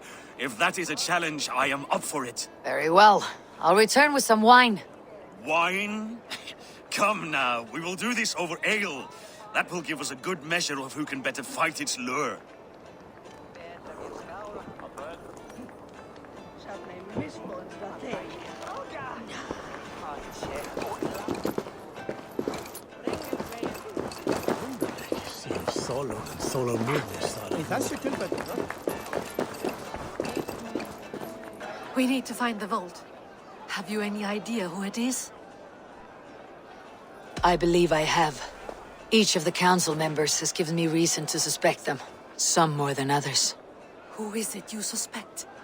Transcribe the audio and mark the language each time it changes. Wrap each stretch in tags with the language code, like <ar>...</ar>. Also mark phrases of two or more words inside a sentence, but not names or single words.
<en>If that is a challenge, I am up for it. Very well. I'll return with some wine. Wine? Come now, we will do this over ale. That will give us a good measure of who can better fight its lure.</en> <is>Í þessu tilfelli,</is> <en>We need to find the vault. Have you any idea who it is? I believe I have. Each of the council members has given me reason to suspect them. Some more than others. Who is it you suspect?</en>